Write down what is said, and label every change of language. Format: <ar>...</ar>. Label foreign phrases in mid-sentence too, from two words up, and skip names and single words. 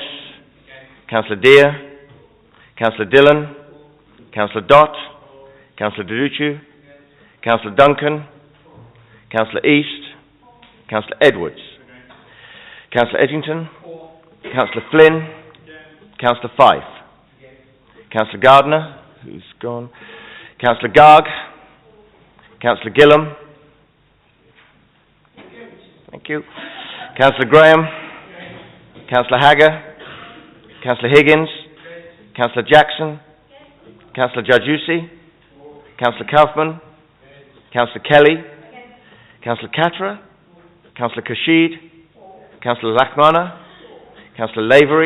<en>Councillor Deere. Councillor Dillon. Councillor Dott. Councillor Deducci. Councillor Duncan. Councillor East. Councillor Edwards. Councillor Edgington. Councillor Flynn. Councillor Fife. Councillor Gardner, who's gone. Councillor Garg. Councillor Gillam. Thank you. Councillor Graham. Councillor Hagger. Councillor Higgins. Councillor Jackson. Councillor Judgeusi. Councillor Kaufman. Councillor Kelly. Councillor Katra. Councillor Kashid. Councillor Lakmana. Councillor Lavery.</en>